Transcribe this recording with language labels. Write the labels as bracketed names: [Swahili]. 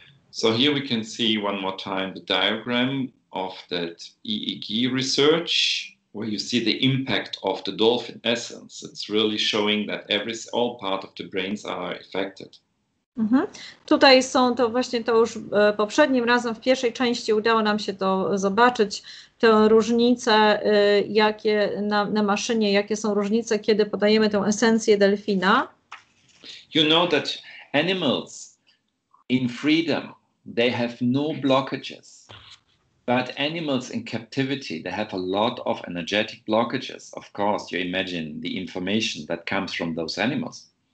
[English] So here we can see one more time the diagram of that EEG research, where you see the impact of the dolphin essence. It's really showing that all part of the brains are affected. [Polish] Tutaj są to właśnie, to już poprzednim razem w pierwszej części udało nam się to zobaczyć, te różnice, jakie na maszynie, jakie są różnice, kiedy podajemy tę esencję delfina. [English] You know that animals in freedom, they have no blockages. But animals in captivity, they have a lot of energetic blockages. Of course, you imagine the information that comes from those animals.